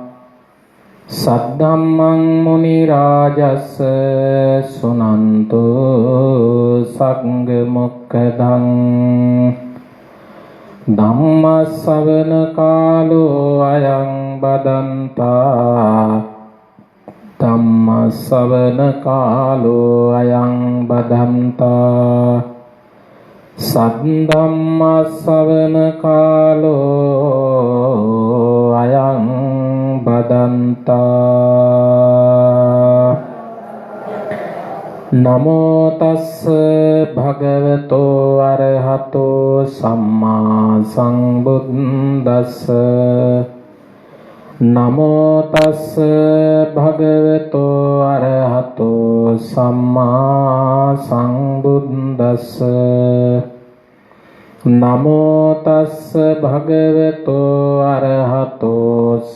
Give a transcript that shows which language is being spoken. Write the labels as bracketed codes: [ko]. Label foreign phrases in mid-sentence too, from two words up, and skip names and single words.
[pi] සද්ධම්මං මුනි රාජස් සුනන්තු සංඝ මොක්ඛදං ධම්ම ශ්‍රවණ කාලෝ අයං බදන්තා ධම්ම ශ්‍රවණ කාලෝ අයං බදන්තා සද්ධම්ම ශ්‍රවණ කාලෝ අයං බදන්තා නමෝ තස්ස භගවතෝ අරහතෝ සම්මා සම්බුද්දස්ස නමෝ තස්ස භගවතෝ අරහතෝ සම්මා සම්බුද්දස්ස නමෝ තස්ස භගවතෝ අරහතෝ